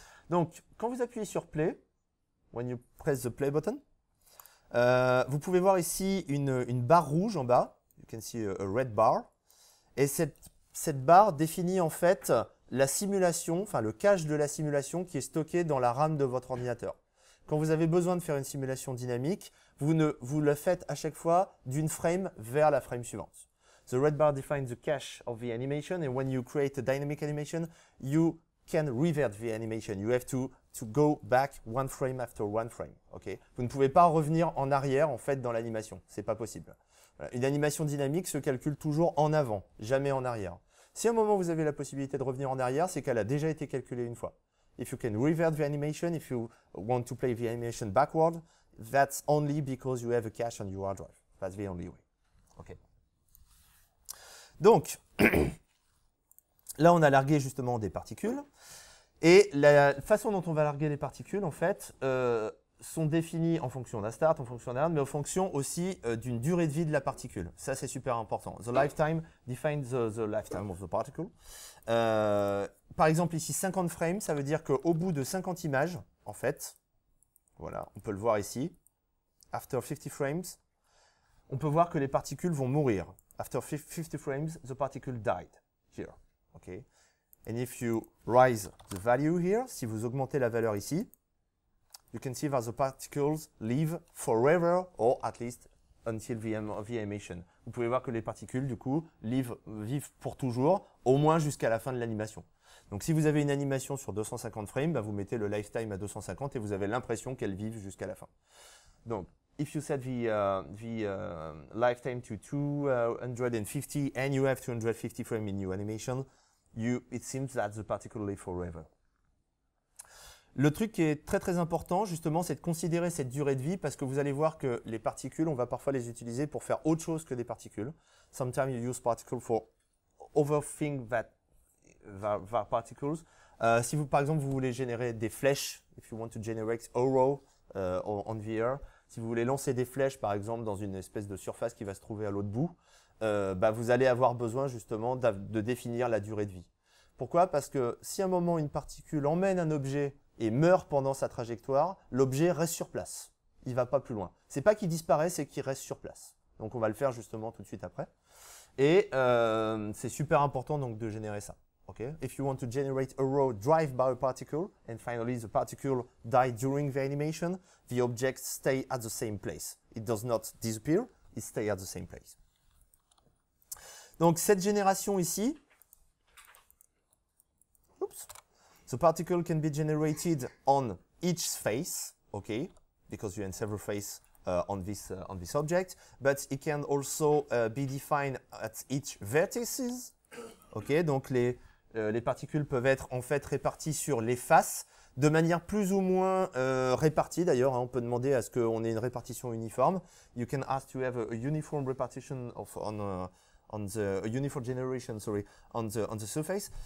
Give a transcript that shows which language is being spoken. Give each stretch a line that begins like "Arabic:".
French: Donc, quand vous appuyez sur Play,
English: when you press the play button,
French: vous pouvez voir ici une barre rouge en bas.
English: You can see a red bar.
French: Et cette barre définit en fait la simulation, enfin le cache de la simulation qui est stocké dans la RAM de votre ordinateur. Quand vous avez besoin de faire une simulation dynamique, vous le faites à chaque fois d'une frame vers la frame suivante.
English: The red bar defines the cache of the animation, and when you create a dynamic animation, you can revert the animation. You have to go back one frame after one frame. Okay?
French: Vous ne pouvez pas revenir en arrière en fait dans l'animation. C'est pas possible. Voilà. Une animation dynamique se calcule toujours en avant, jamais en arrière. Si à un moment vous avez la possibilité de revenir en arrière, c'est qu'elle a déjà été calculée une fois.
English: If you can revert the animation, if you want to play the animation backward, that's only because you have a cache on your hard drive. That's the only way. Okay.
French: Donc, là, on a largué justement des particules. Et la façon dont on va larguer les particules, en fait, sont définies en fonction d'un start, en fonction d'un end, mais en fonction aussi d'une durée de vie de la particule. Ça, c'est super important.
English: The lifetime defines the lifetime of the particle.
French: Par exemple, ici, 50 frames, ça veut dire qu'au bout de 50 images, en fait, voilà, on peut le voir ici,
English: after 50 frames,
French: on peut voir que les particules vont mourir.
English: After 50 frames, the particle died here. Okay? And if you raise the value here, si vous augmentez la valeur ici, you can see that the particles live forever, or at least until the animation.
French: Vous pouvez voir que les particules, du coup, vivent pour toujours, au moins jusqu'à la fin de l'animation. Donc, si vous avez une animation sur 250 frames, bah, vous mettez le lifetime à 250 et vous avez l'impression qu'elles vivent jusqu'à la fin. Donc,
English: if you set the lifetime to 250 and you have 250 frames in your animation, it seems that the particle live forever.
French: Le truc qui est très très important, justement, c'est de considérer cette durée de vie parce que vous allez voir que les particules, on va parfois les utiliser pour faire autre chose que des particules.
English: Sometimes you use particles for other things that particles.
French: Si vous, par exemple, vous voulez générer des flèches,
English: if you want to generate arrow on the air,
French: si vous voulez lancer des flèches, par exemple, dans une espèce de surface qui va se trouver à l'autre bout, vous allez avoir besoin justement de définir la durée de vie. Pourquoi? Parce que si à un moment une particule emmène un objet et meurt pendant sa trajectoire, l'objet reste sur place. Il ne va pas plus loin. C'est pas qu'il disparaît, c'est qu'il reste sur place. Donc on va le faire justement tout de suite après. Et c'est super important donc de générer ça.
English: Okay? If you want to generate a row drive by a particle and finally the particle die during the animation, the object stay at the same place. It does not disappear, it stay at the same place.
French: Donc cette génération ici,
English: oops, the particle can be generated on each face, okay, because you have several faces on this object, but it can also be defined at each vertices, okay,
French: donc les particules peuvent être en fait réparties sur les faces de manière plus ou moins répartie d'ailleurs. Hein, on peut demander à ce qu'on ait une répartition uniforme.
English: You can ask to have a uniform repartition a uniform generation, sorry, on the surface.